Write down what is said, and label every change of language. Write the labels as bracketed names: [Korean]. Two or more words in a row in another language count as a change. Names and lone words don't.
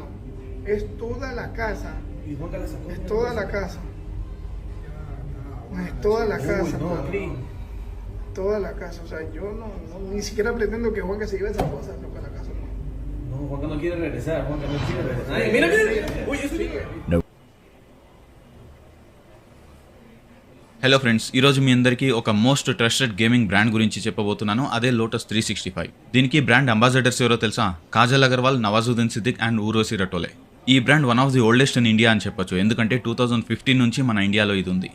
[Spanish] Es toda la casa. Es toda la casa. Es toda la casa, hermano. Toda la casa, o sea, yo ni siquiera pretendo que Juanca se lleve esas cosas loco, a la casa. No, Juanca no quiere regresar, Juanca no quiere regresar. Ay, mira. Uy, eso sigue. [English] hello friends, [Telugu] ఈరోజు మీ అందరికీ ఒక [English] most trusted gaming brand [Telugu] గురించి చెప్పబోతున్నాను. అదే లోటస్ 365. దీనికి [English] brand ambassadors [Telugu] ఎవరో తెలుసా? కాజల్ అగర్వాల్, నవాజుద్దీన్ సిద్దిక్ అండ్ ఊర్వశి రటోలే. ఈ [English] brand one of the oldest in India [Telugu] అని చెప్పొచ్చు, ఎందుకంటే 2015 నుంచి మన ఇండియాలో ఇది ఉంది.